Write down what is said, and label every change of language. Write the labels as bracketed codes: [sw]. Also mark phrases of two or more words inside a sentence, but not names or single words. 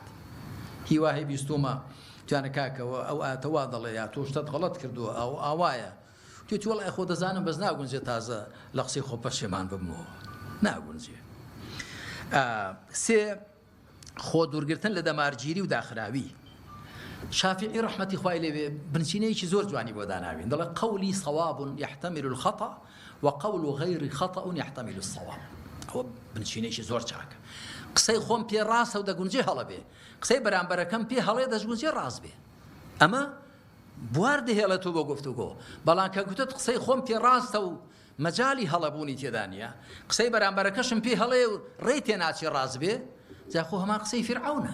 [ckb] هیواهی بیستومە توانە کاکەوە ئەو ئاتەوا دەڵێ یا تۆ شتت غەڵەت کردووە ئەو ئاوایە توێتی وەڵای خۆ دەزانم بەس ناگونجێ تازە لە قسەی خۆ پەشێمان ببمەوە ناگونجێ. سێ خۆ دوورگرتن لە دەمارگیری و داخراوی. شافعی ڕەحمەتی خوای لێبێ بنچینەیەکی زۆر جوانی بۆ داناوین دەڵێ [ar] قەولی صەواب يحتمل الخطأ وقول غير خطأ يحتمل الصواب. [ckb] ئەوە بنچینەیەکی زۆر چاکە. قسەی خۆم پێ ڕاستە و دەگونجێ هەڵە بێ، قسەی بەرامبەرەکەم پێ هەڵێ دەگونجێ ڕاست بێ. ئەمە بوار دەهێڵێتەوە بۆ گفتوگۆ. بەڵام کە گوتت قسەی خۆم پێ ڕاستە و مەجالی هەڵەبوونی تێدا نییە، قسەی بەرامبەرەکەشم پێ هەڵێ و ڕێی تێ ناچێ ڕاست بێ، جا خۆ هەمان قسەی فیرعەونە.